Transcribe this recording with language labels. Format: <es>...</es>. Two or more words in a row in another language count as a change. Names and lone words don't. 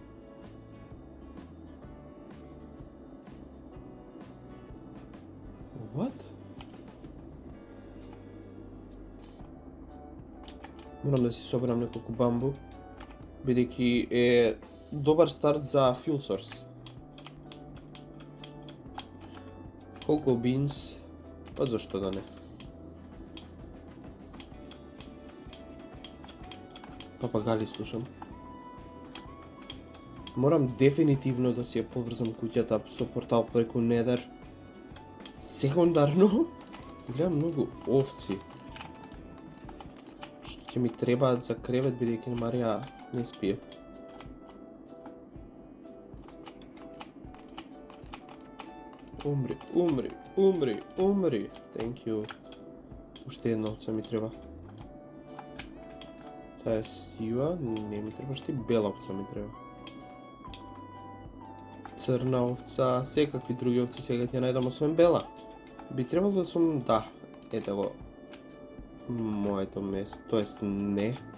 <en>What?</en> <mk>Морам да си соберам неколку бамбу, бидејќи е добар старт за</mk> <en>fuel source. Cocoa beans,</en> <mk>па зашто да не? Папагали слушам. Морам дефинитивно да си ја поврзам куќата со портал преку Недер. Секундарно, гледам многу овци. Што ќе ми требаат за кревет, бидејќи Марија не спие. Умри, умри, умри, умри.</mk> <en>Thank you.</en> <mk>Уште една овца ми треба. Таа е сива, не ми треба, шти бела овца ми треба. Црна овца, секакви други овци сега ќе најдам освен бела. Би требало да сум, да, ете го моето место, тоест не.</mk>